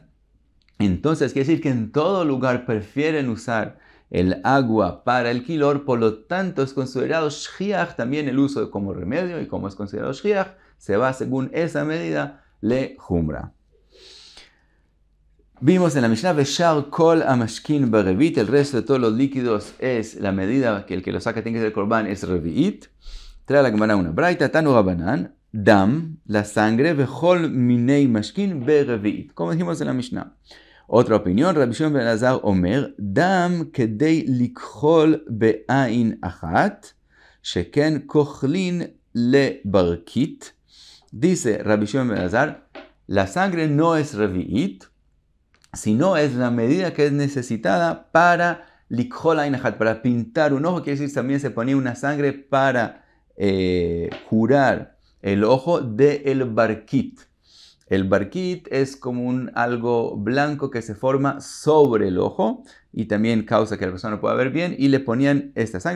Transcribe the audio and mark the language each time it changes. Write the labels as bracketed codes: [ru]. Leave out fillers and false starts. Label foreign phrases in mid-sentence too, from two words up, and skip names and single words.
[es] Entonces, quiere decir que en todo lugar prefieren usar el agua para el quilor, por lo tanto es considerado shchiach también el uso como remedio, y como es considerado shchiach, se va según esa medida le jumbra. Vimos en la Mishnah, [he] ושאר כל המשקין ברביעית, [es] el resto de todos los líquidos es la medida que el que lo saca tiene que ser korban, es revi'it. Trae la Gemara una braita, [arc] תנו רבנן, [es] dam, la sangre, [he] וכל מיני משקין ברביעית, [es] como dijimos en la Mishnah. Otra opinión, [he] רבי שמעון בן אלעזר אומר דם כדי לכחול בעין אחת שכן כוחלין לברקית. [es] Dice Rabbi Shimon ben Elazar, la sangre no es revi'it, sino es la medida que es necesitada para [he] לכחול עין אחת, [es] para pintar un ojo. Quiere decir, también se ponía una sangre para curar el ojo del barkit. El barkit es como algo blanco que se forma sobre el ojo y también causa que la persona no pueda ver bien, y le ponían esta sangre.